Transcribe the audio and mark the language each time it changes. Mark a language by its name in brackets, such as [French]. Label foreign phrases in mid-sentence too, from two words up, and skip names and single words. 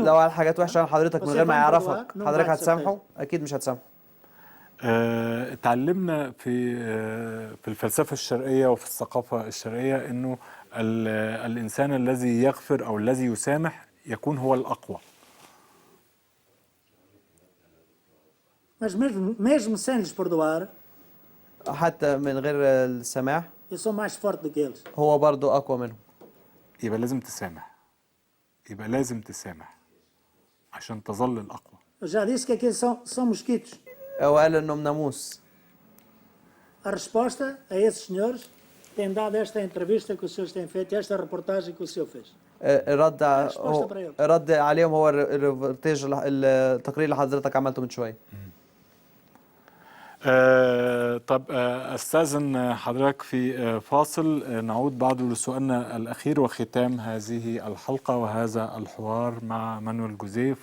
[Arabic] لو قال حاجات وحشة عن حضرتك من غير ما يعرفك، [Portuguese] não [Arabic] حضرتك [Portuguese] vai [Arabic] هتسامحه؟ أكيد مش هتسامحه. اتعلمنا في الفلسفة الشرقية وفي الثقافة الشرقية انه الانسان الذي يغفر او الذي يسامح يكون هو الاقوى. [Portuguese] mas mesmo sem lhes perdoar, [Arabic] حتى من غير السماح [Portuguese] eu sou mais forte do que eles. [Arabic] هو برضو أقوى منهم. يبقى لازم تسامح، يبقى لازم تسامح عشان تظل الاقوى. [Portuguese] Eu já disse que aqueles são mosquitos. [Arabic] هو قال إنهم ناموس. [Portuguese] A resposta a esses senhores tem dado esta entrevista que os senhores têm feito, esta reportagem que o senhor fez. [Arabic] رد عليهم هو التقرير اللي حضرتك عملته من شوية. طب استاذن حضرتك في فاصل، نعود بعد لسؤالنا الاخير وختام هذه الحلقه وهذا الحوار مع مانويل جوزيه.